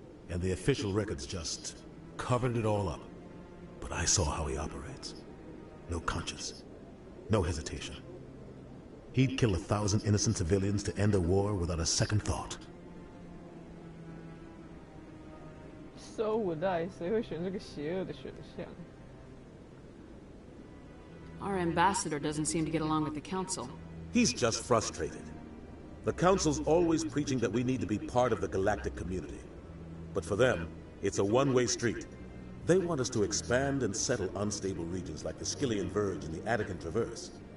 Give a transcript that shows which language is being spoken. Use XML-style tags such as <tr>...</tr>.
<en>And the official records just covered it all up. But I saw how he operates. No conscience. No hesitation. He'd kill 1,000 innocent civilians to end a war without a second thought. So would I.</en> <zh>谁会选这个邪恶的选项?</zh> <en>Our ambassador doesn't seem to get along with the Council. He's just frustrated. The Council's always preaching that we need to be part of the galactic community. But for them, it's a one-way street. They want us to expand and settle unstable regions like the Skillian Verge and the Attican Traverse.</en>